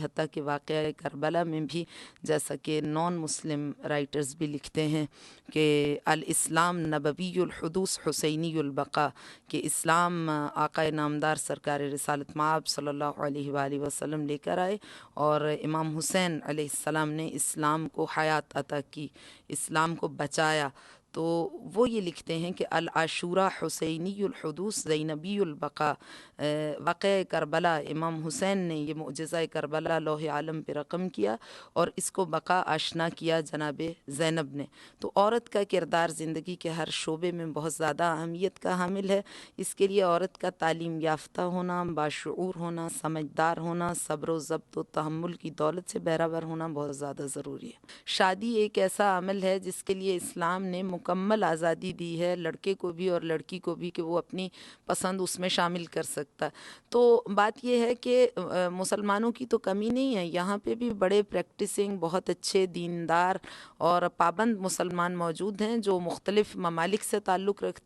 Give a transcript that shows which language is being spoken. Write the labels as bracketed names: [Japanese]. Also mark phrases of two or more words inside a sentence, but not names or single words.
[Urdu] حتیٰ کہ واقعہ کربلا میں بھی جیسا کہ [English] non Muslim writers [Urdu] بھی لکھتے ہیں کہ [Arabic] الاسلام نبوی الحدوث حسینی البقاء، [Urdu] کہ اسلام آقا نامدار سرکار رسالت مآب [Arabic] صلی اللہ علیہ وآلہ وسلم [Urdu] لے کر آئے اور امام حسین [Arabic] علیہ السلام [Urdu] نے اسلام کو حیات عطا کی، اسلام کو بچایا. تو وہ یہ لکھتے ہیں کہ [Arabic] العاشورہ حسینی الحدوث زینبی البقاء، [Urdu] واقعہ کربلا امام حسین نے یہ معجزہ کربلا لوح عالم پہ رقم کیا اور اس کو بقا آشنا کیا جناب زینب نے. تو عورت کا کردار زندگی کے ہر شعبے میں بہت زیادہ اہمیت کا حامل ہے. اس کے لیے عورت کا تعلیم یافتہ ہونا، باشعور ہونا، سمجھدار ہونا، صبر و ضبط و تحمل کی دولت سے بہرہور ہونا بہت زیادہ ضروری ہے. شادی ایک ایسا عمل ہے جس کے لیے اسلام نے مکمل آزادی دی ہے لڑکے کو بھی اور لڑکی کو بھی کہ وہ اپنی پسند اس میں شامل کر سکتا. تو بات یہ ہے کہ مسلمانوں کی تو کمی نہیں ہے، یہاں پہ بھی بڑے پریکٹسنگ بہت اچھے دیندار اور پابند مسلمان موجود ہیں جو مختلف ممالک سے تعلق رکھتے ہیں.